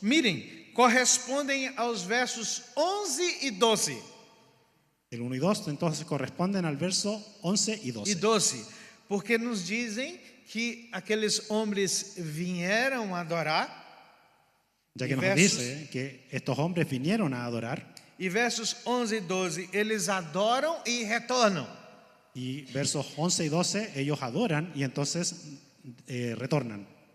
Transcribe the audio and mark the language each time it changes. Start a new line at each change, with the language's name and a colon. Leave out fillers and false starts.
Portuguese: Mirem, correspondem aos versos 11 e 12.
Spanish: El 1 y 2 entonces corresponden al verso 11 y 12.
Portuguese: E 12, porque nos dizem que aqueles homens vieram adorar.
Spanish: Ya que nos dice que estos hombres vinieron a adorar.
Portuguese: E versos 11 e 12, eles adoram e retornam.
Spanish: Y versos 11 y 12, ellos adoran y entonces retornan.